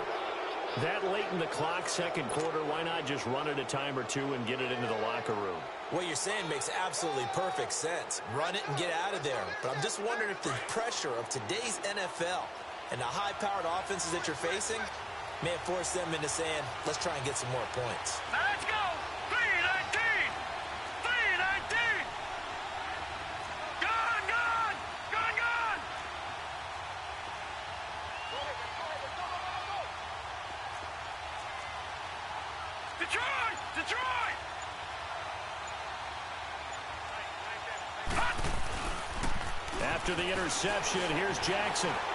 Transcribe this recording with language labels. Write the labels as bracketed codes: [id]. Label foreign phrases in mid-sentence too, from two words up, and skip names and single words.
[en] That late in the clock, second quarter, why not just run it a time or two and get it into the locker room? What you're saying makes absolutely perfect sense. Run it and get out of there. But I'm just wondering if the pressure of today's NFL and the high-powered offenses that you're facing may have forced them into saying, let's try and get some more points. Now let's go. 3-19. 3-19. Gone, gone. Gone, gone. Detroit. Detroit. After the interception, here's Jackson.